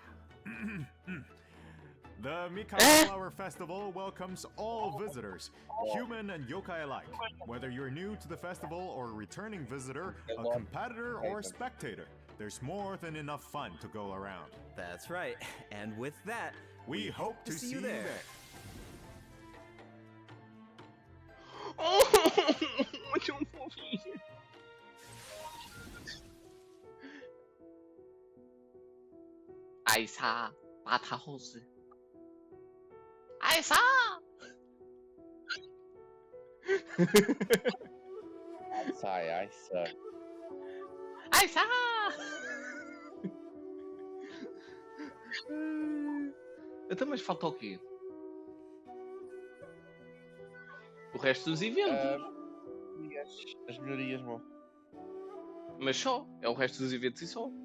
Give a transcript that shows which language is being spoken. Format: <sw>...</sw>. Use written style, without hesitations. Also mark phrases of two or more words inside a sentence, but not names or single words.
<en>The Mikawa Flower Festival welcomes all visitors, human and yokai alike. Whether you're new to the festival or a returning visitor, a competitor or a spectator, there's more than enough fun to go around. That's right. And with that, we hope to see you there.</en> <pt>Muito fofinho. Isa Bathhouse. Isa! Sai, Isa. Isa! Então, mas falta o quê? O resto dos eventos. As melhorias, meu. Mas só. É o resto dos eventos e só.</pt>